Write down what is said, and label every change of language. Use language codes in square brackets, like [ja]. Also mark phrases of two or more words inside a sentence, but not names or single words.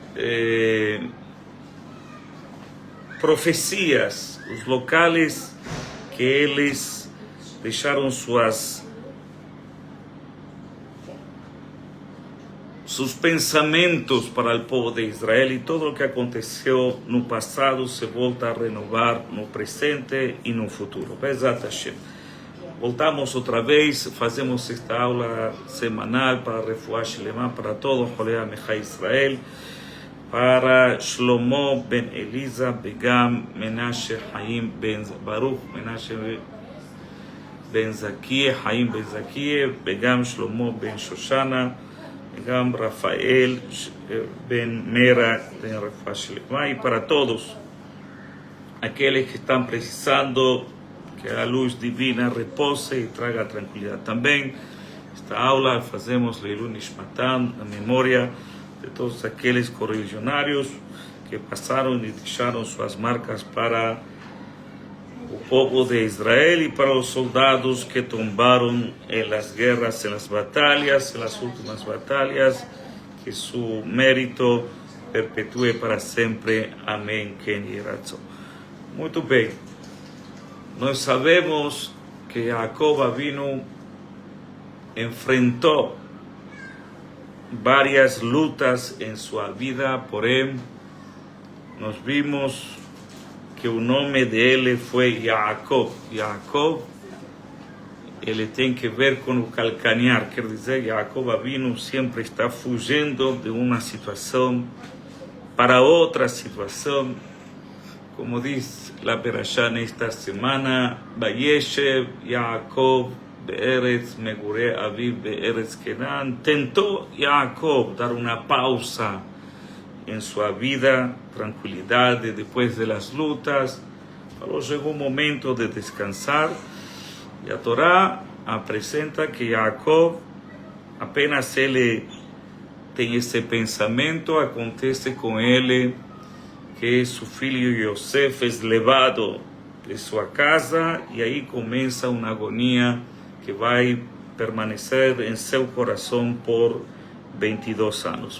[pt] profecias, os locais que eles deixaram seus pensamentos para o povo de Israel, e tudo o que aconteceu no passado se volta a renovar no presente e no futuro. [he] בעזרת השם. [pt] Voltamos outra vez, fazemos esta aula semanal para [he] רפואה שלמה, [pt] para todo o Holei [he] עמך ישראל, [pt] para Shlomo ben Eliza, Begam Menashe Haim ben Baruch, Menashe ben Zakie, Haim ben Zakie, Begam Shlomo ben Shoshana, Begam Rafael ben Mera ben [he] רפואה שלמה, [pt] e para todos aqueles que estão precisando que a luz divina repose e traga tranquilidade. Também, esta aula fazemos [he] לעילוי נשמתם, [pt] a memória de todos aqueles correligionários que passaram e deixaram suas marcas para o povo de Israel e para os soldados que tombaram em las guerras, em las batalhas, em las últimas batalhas. Que seu mérito perpetue para sempre. Amém. [he] כן יהי רצון. [pt] Muito bem. Nós sabemos que Jacob Avinu enfrentou várias lutas em sua vida, porém, nós vimos que o nome dele foi Jacob. Jacob, ele tem que ver com o calcanhar, quer dizer, Jacob Avinu sempre está fugindo de uma situação para outra situação. Como diz la Perashá nesta semana, [he] וישב יעקב בארץ מגורי אביו בארץ כנען. [pt] Tentou Jacob dar uma pausa em sua vida, tranquilidade depois das lutas. Falou, chegou o momento de descansar. E a Torá apresenta que Jacob, apenas ele tem esse pensamento, acontece com ele que seu filho Yosef é levado de sua casa, e aí começa uma agonia que vai permanecer em seu coração por 22 anos.